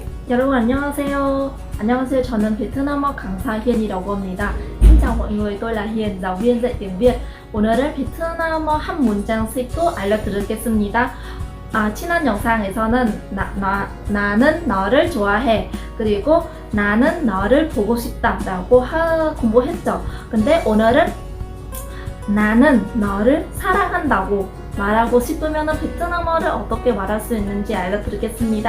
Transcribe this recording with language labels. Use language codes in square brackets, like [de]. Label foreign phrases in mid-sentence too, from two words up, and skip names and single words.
[ko] 여러분 안녕하세요. 안녕하세요. 저는 베트남어 강사 Hien이라고 합니다. [vi] Xin chào mọi người, tôi là Hiền, giáo viên dạy tiếng Việt. [ko] 오늘은 베트남어 한 문장씩도 알려드리겠습니다. 지난 영상에서는 나는 너를 좋아해, 그리고 나는 너를 보고 싶다 라고 공부했죠. 근데 오늘은 나는 너를 사랑한다고 말하고 싶으면 베트남어를 어떻게 말할 수 있는지 알려드리겠습니다.